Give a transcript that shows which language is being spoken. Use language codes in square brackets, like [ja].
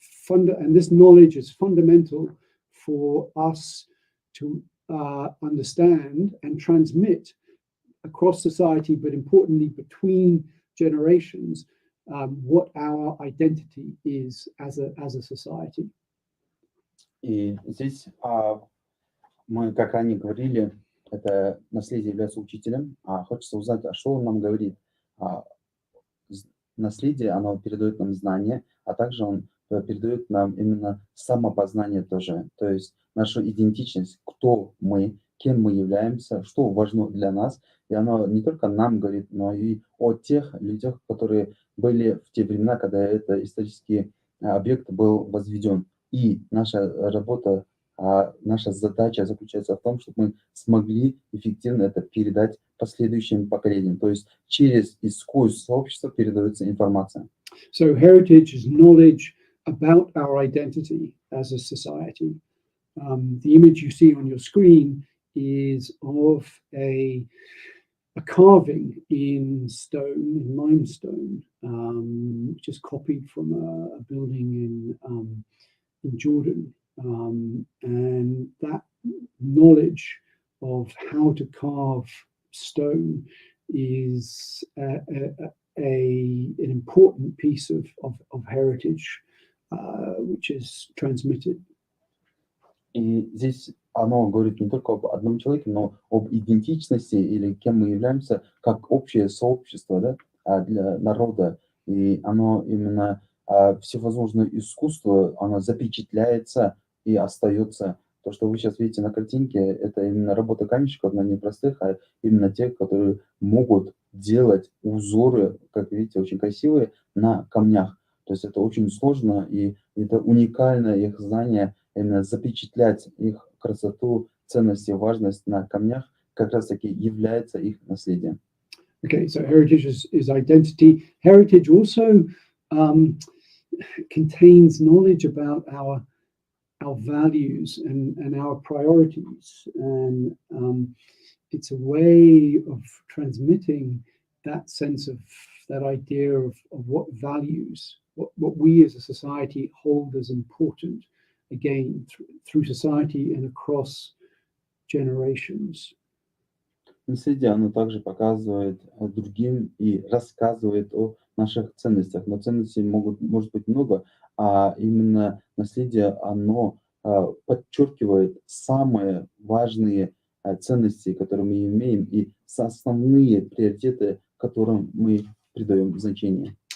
[en] And this knowledge is fundamental for us to understand and transmit across society, but importantly between generations, what our identity is as a society. [ru] И здесь мы, как ранее говорили, это наследие является учителем, а хочется узнать, а что он нам говорит. Наследие, оно передает нам знания, а также он передает нам именно самопознание тоже, то есть нашу идентичность, кто мы, кем мы являемся, что важно для нас. И оно не только нам говорит, но и о тех людях, которые были в те времена, когда этот исторический объект был возведен. И наша работа, наша задача заключается в том, чтобы мы смогли эффективно это передать последующим поколениям. То есть через и сквозь сообщество передается информация. [en] So heritage is knowledge about our identity as a society. The image you see on your screen is of a carving in stone, in limestone, which is copied from a building in Jordan. And that knowledge of how to carve stone is an important piece of heritage, which is transmitted. [ru] И здесь оно говорит не только об одном человеке, но об идентичности или кем мы являемся, как общее сообщество, да, для народа. И оно именно всевозможное искусство, оно запечатляется и остается. То, что вы сейчас видите на картинке, это именно работа каменщиков, но не простых, а именно тех, которые могут делать узоры, как видите, очень красивые на камнях. То есть это очень сложно, и это уникальное их знание, именно запечатлять их красоту, ценность и важность на камнях, как раз-таки является их наследием. [en] Okay, so heritage is identity. Heritage also contains knowledge about our values and our priorities, and it's a way of transmitting that sense of that idea of what values, what we as a society hold as important, again through society and across generations. [ru] Наследие, оно также показывает другим и рассказывает о наших ценностях. Но ценностей может быть много, а именно наследие, оно подчеркивает самые важные ценности, которые мы имеем, и основные приоритеты, которым мы придаем значение.